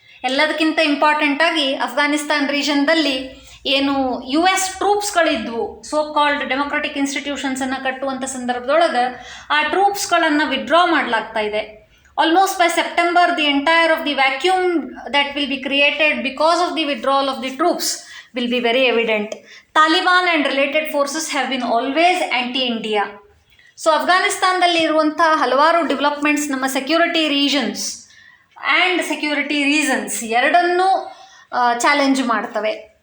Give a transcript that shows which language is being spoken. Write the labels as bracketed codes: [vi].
[kn] ಎಲ್ಲದಕ್ಕಿಂತ ಇಂಪಾರ್ಟೆಂಟಾಗಿ ಅಫ್ಘಾನಿಸ್ತಾನ್ ರೀಜನ್ದಲ್ಲಿ ಏನು US ಟ್ರೂಪ್ಸ್ಗಳಿದ್ವು, so called democratic ಇನ್ಸ್ಟಿಟ್ಯೂಷನ್ಸನ್ನು ಕಟ್ಟುವಂಥ ಸಂದರ್ಭದೊಳಗೆ ಆ ಟ್ರೂಪ್ಸ್ಗಳನ್ನು ವಿಡ್ರಾ ಮಾಡಲಾಗ್ತಾ ಇದೆ. [en] Almost by September the entire of the vacuum that will be created because of the withdrawal of the troops will be very evident. Taliban and related forces have been always anti-India. [kn] So ಅಫ್ಘಾನಿಸ್ತಾನದಲ್ಲಿ ಇರುವಂಥ ಹಲವಾರು developments ನಮ್ಮ security regions and security reasons ಎರಡನ್ನೂ challenge ಮಾಡ್ತವೆ.